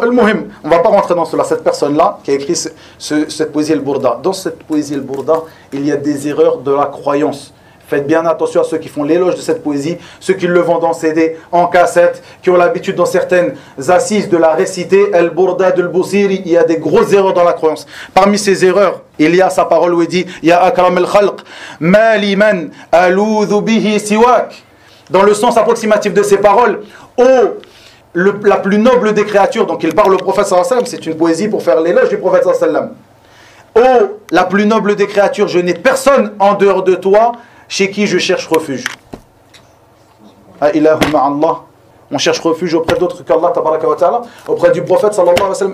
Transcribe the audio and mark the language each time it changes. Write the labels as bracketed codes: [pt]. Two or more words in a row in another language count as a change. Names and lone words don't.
[fr] Al-Muhim, on ne va pas rentrer dans cela. Cette personne-là qui a écrit cette poésie Al-Burda, dans cette poésie Al-Burda, il y a des erreurs de la croyance. Faites bien attention à ceux qui font l'éloge de cette poésie, ceux qui le vendent en CD, en cassette, qui ont l'habitude dans certaines assises de la réciter. Al-Burda al-Busiri, il y a des grosses erreurs dans la croyance. Parmi ces erreurs, il y a sa parole où il dit « [ar] يا أكرم الخلق ما لي من ألوذ به سواك [fr] » dans le sens approximatif de ces paroles, la plus noble des créatures, donc il parle au prophète [ar] صلى الله عليه وسلم, [fr] c'est une poésie pour faire l'éloge du prophète [ar] صلى الله عليه وسلم. [fr] « la plus noble des créatures, je n'ai personne en dehors de toi, chez qui je cherche refuge. » On cherche refuge auprès d'autres qu'Allah [ar] تبارك وتعالى, [fr] auprès du prophète [ar] صلى الله عليه وسلم.